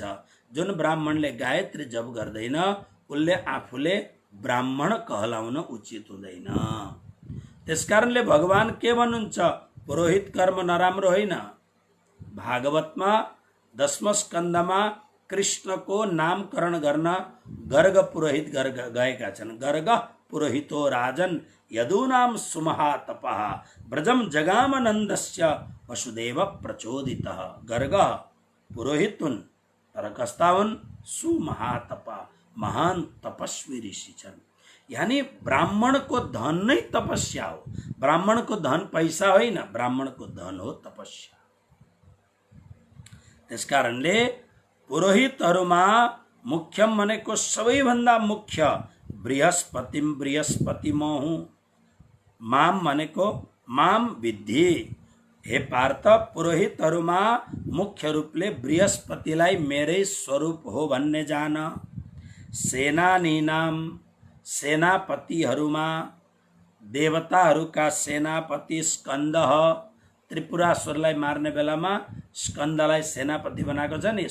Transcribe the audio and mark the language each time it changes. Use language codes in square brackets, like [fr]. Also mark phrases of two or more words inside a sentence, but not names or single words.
[ne] जुन ब्राह्मणले गायत्री जप गर्दैन उसले आफूले ब्राह्मण कहलाउन उचित हुँदैन। त्यसकारणले भगवान के भन्नुहुन्छ, पुरोहित कर्म नराम्रो होइन। भागवतमा 10औं स्कन्धमा कृष्णको नामकरण गर्न गर्ग पुरोहित गएका छन्। [sa] गर्ग पुरोहितो राजन यदूनाम सुमहातपः व्रजम जगामनन्दस्य वसुदेव प्रचोदितः। [ne] गर्ग पुरोहित हुन्, तर कस्ता हुन्, सुमहातपा, महान तपस्वी ऋषि छन्। यानी ब्राह्मणको धन नै तपस्या हो। ब्राह्मणको धन पैसा होइन, ब्राह्मणको धन हो तपस्या। त्यसकारणले पुरोहितहरूमा मुख्यम भनेको सबैभन्दा मुख्य बृहस्पति म हुँ। माम भनेको [sa] माम विद्धि। [ne] हे पार्थ, पुरोहितहरूमा मुख्य रूपले बृहस्पतिलाई मेरै स्वरूप हो भन्ने जान। सेनानीनाम, सेनापतिहरूमा देवताहरूका सेनापति स्कन्द। त्रिपुरासुरलाई मार्ने बेलामा स्कन्दलाई सेनापति बनाएको छ नि।